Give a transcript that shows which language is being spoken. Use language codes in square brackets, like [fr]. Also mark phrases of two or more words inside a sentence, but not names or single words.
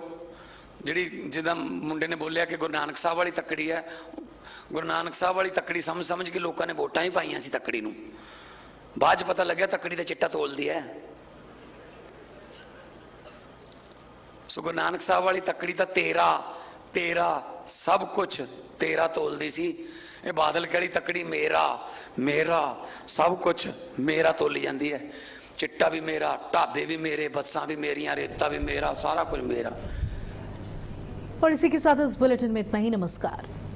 [pa] ਜਿਹੜੀ ਜਿੱਦਾਂ ਮੁੰਡੇ ਨੇ ਬੋਲਿਆ ਕਿ ਗੁਰੂ ਨਾਨਕ ਸਾਹਿਬ ਵਾਲੀ ਤੱਕੜੀ ਹੈ, ਗੁਰੂ ਨਾਨਕ ਸਾਹਿਬ ਵਾਲੀ ਤੱਕੜੀ ਸਮਝ ਕੇ ਲੋਕਾਂ ਨੇ ਵੋਟਾਂ ਹੀ ਪਾਈਆਂ ਸੀ ਤੱਕੜੀ ਨੂੰ, ਬਾਅਦ 'ਚ ਪਤਾ ਲੱਗਿਆ ਤੱਕੜੀ ਦਾ ਚਿੱਟਾ ਤੋਲਦੀ ਹੈ। ਸੋ ਗੁਰੂ ਨਾਨਕ ਸਾਹਿਬ ਵਾਲੀ ਤੱਕੜੀ ਤਾਂ ਤੇਰਾ ਸਭ ਕੁਝ ਤੇਰਾ ਤੋਲਦੀ ਸੀ। ਇਹ ਬਾਦਲ ਵਾਲੀ ਤੱਕੜੀ ਮੇਰਾ ਸਭ ਕੁਝ ਮੇਰਾ ਤੋਲੀ ਜਾਂਦੀ ਹੈ। ਚਿੱਟਾ ਭੀ ਮੇਰਾ, ਢਾਬੇ ਭੀ ਮੇਰੇ, ਬੱਸਾਂ ਭੀ ਮੇਰੀਆਂ, ਰੇਤਾ ਭੀ ਮੇਰਾ, ਸਾਰਾ ਕੁਝ ਮੇਰਾ। [hi] और इसी के साथ इस बुलेटिन में इतना ही। नमस्कार।